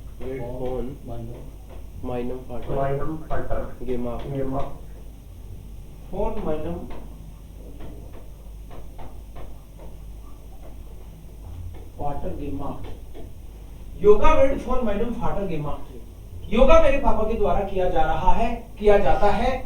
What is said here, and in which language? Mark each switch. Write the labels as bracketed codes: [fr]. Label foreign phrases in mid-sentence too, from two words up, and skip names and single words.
[de] meinem Vater meinem Vater gemacht. gemacht. von meinem Vater gemacht. योगा wird von meinem Vater gemacht. [hi] योगा मेरे पापा के द्वारा किया जा रहा है, किया जाता है।